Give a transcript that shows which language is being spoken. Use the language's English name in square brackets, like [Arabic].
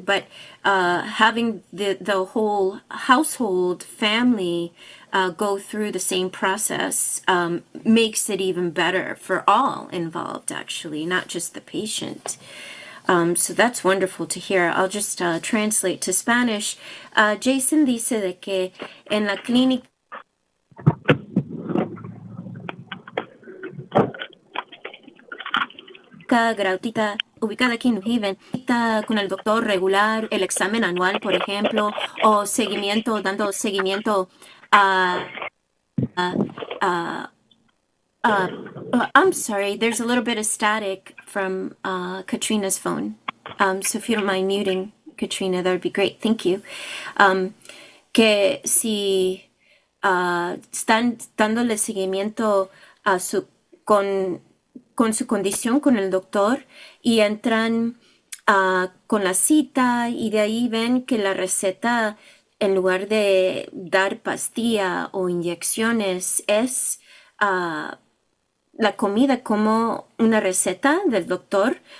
[English] But having the whole household family go through the same process makes it even better for all involved, actually, not just the patient. So that's wonderful to hear. I'll just translate to Spanish. [Spanish] Jason dice de que en la clínica gratuita ubicada aquí en New Haven, cita con el doctor regular, el examen anual, por ejemplo, o seguimiento, dando seguimiento a [English] I'm sorry, there's a little bit of static from Katrina's phone. So if you don't mind muting, Katrina, that would be great. Thank you. [Spanish] Que si están dándole seguimiento a con su condición con el doctor y entran con la cita y de ahí ven que la receta, en lugar de dar pastilla o inyecciones, es la comida como una receta del doctor.